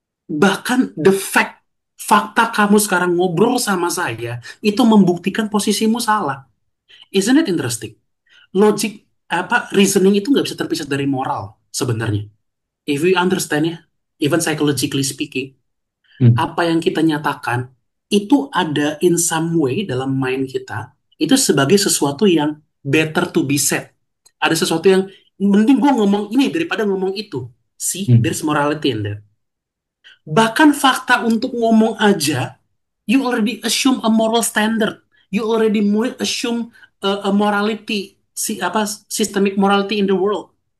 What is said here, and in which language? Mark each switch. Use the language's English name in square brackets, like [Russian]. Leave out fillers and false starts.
[Indonesian] Bahkan [English] the fact, [Indonesian] fakta kamu sekarang ngobrol sama saya, itu membuktikan posisimu salah. [English] Isn't it interesting? [Indonesian] Logic, apa, reasoning itu nggak bisa terpisah dari moral sebenarnya. [English] If we understand ya, even psychologically speaking, Hmm. [Indonesian] apa yang kita nyatakan itu ada in some way dalam mind kita itu sebagai sesuatu yang [English] better to be said. [Indonesian] Ada sesuatu yang mending gue ngomong ini daripada ngomong itu. [English] See, Hmm. there's morality in there. [Indonesian] Bahkan fakta untuk ngomong aja, [English] you already assume a moral standard. You already assume a morality, systemic morality in the world.